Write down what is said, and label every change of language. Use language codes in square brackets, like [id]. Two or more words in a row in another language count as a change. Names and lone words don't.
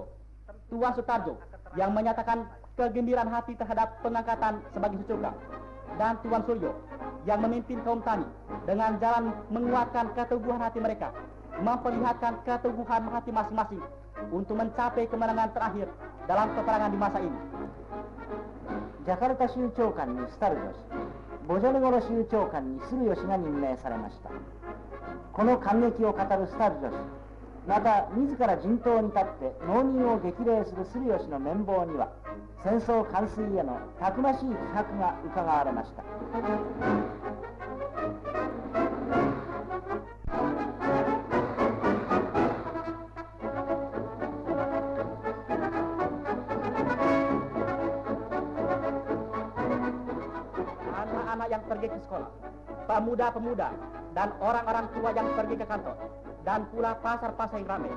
[id] Tuan Sutarjo yang menyatakan kegembiraan hati terhadap pengangkatan sebagai Sucokan, dan Tuan Suryo yang memimpin kaum tani dengan jalan menguatkan keteguhan hati mereka, memperlihatkan keteguhan hati masing-masing untuk mencapai kemenangan terakhir dalam peperangan di masa ini. [ja] ジャカルタ州長官にスタルジョ氏、ボジョネゴロ州長官にスルヨ氏が任命されました。この感激を語るスタルジョ氏、また自ら陣頭に立って農民を激励するスルヨ氏の面貌には、戦争完遂へのたくましい気迫がうかがわれました。 [id] Anak-anak yang pergi ke sekolah, pemuda-pemuda, dan orang-orang tua yang pergi ke kantor, dan pula pasar-pasar yang ramai.